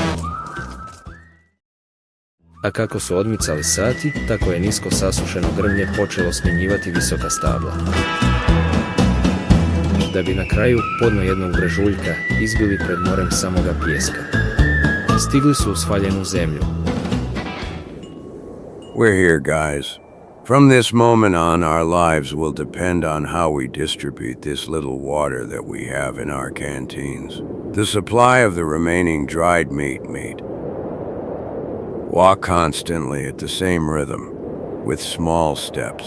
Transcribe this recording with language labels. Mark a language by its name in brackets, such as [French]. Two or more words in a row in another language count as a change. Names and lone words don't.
[Croatian] A kako su odmicali sati, tako je nisko sasušeno grmlje počelo smjenjivati visoka stabla. Da bi na kraju, podno jednog brežuljka, izbili pred morem samoga pijeska. Stigli su u svaljenu zemlju. [English] We're here, guys. From this moment on, our lives will depend on how we distribute this little water that we have in our canteens. The supply of the remaining dried meat. Walk constantly at the same rhythm, with small steps.